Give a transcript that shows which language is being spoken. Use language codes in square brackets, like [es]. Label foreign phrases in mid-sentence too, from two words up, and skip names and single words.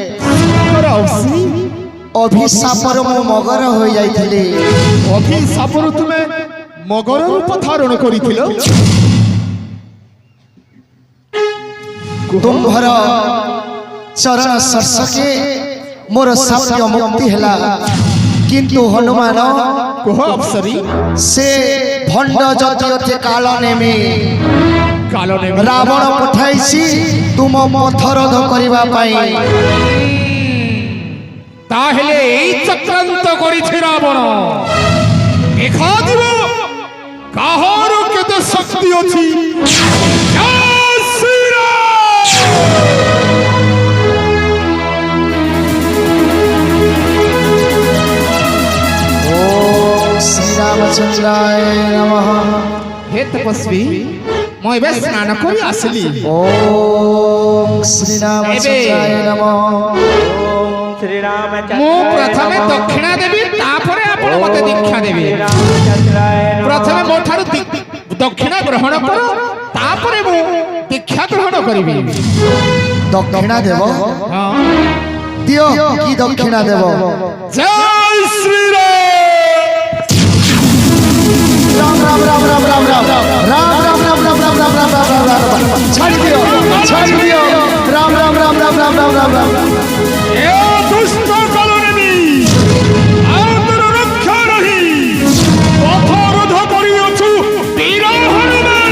[or] ଅଭିଶାପର ମୋ ମଗର ହୋ ଯାଇଥିଲି। ଅଭିଶାପର ତୁମେ ମଗର ରୂପ ଧାରଣ କରିଥିଲ। ତୁମ୍ଭର ଚରଣ ସ୍ପର୍ଶକେ ମୋର ଶାପ ମୁକ୍ତି ହେଲା। କିନ୍ତୁ ହନୁମାନ କହ ଅପ୍ସରୀ ସେ ଭଣ୍ଡ ଯତି କାଳ ନେମୀ ରାବଣ ପଠାଇଛି ତୁମ ପଥରୋଧ କରିବା ପାଇଁ। ତାହେଲେ ଏଇ ଚକ୍ରାନ୍ତ କରିଛି ରାବଣ। ଦେଖା ଦେବ କାହାର କେତେ ଶକ୍ତି ଅଛି। [sa] जय श्री रामचंद्राय नमः। [or] ହେ ତପସ୍ୱୀ ମୁଁ ବି ସ୍ନାନ କରି ଆସିଲି। [sa] ओम श्री रामचंद्राय नमः। [or] ମୁଁ ପ୍ରଥମେ ଦକ୍ଷିଣା ଦେବି ତାପରେ ଆପଣ ମତେ ଦୀକ୍ଷା ଦେବି। ପ୍ରଥମେ ମୋଠାରୁ ଦକ୍ଷିଣା ଗ୍ରହଣ କର ତାପରେ ମୁଁ ଦୀକ୍ଷା ଗ୍ରହଣ କରିବି। ଦକ୍ଷିଣା ଦିଅ हां ଦିଅ କି ଦକ୍ଷିଣା ଦିଅ। ଜୟ ଶ୍ରୀ ରାମ ରାମ ରାମ ରାମ ରାମ ରାମ ରାମ ରାମ ରାମ ରାମ ରାମ ରାମ ରାମ ରାମ ରାମ ରାମ ରାମ ଛାଡ଼ ଦିଅ ରାମ ରାମ ରାମ ରାମ ରାମ ରାମ ରାମ ରାମ। ଏ ଦୁଷ୍ଟ କଳନେମୀ ଆନ୍ତର ରକ୍ଷା ରହି ପଥରୋଧ କରିଅଛୁ ବୀର ହନୁମାନ।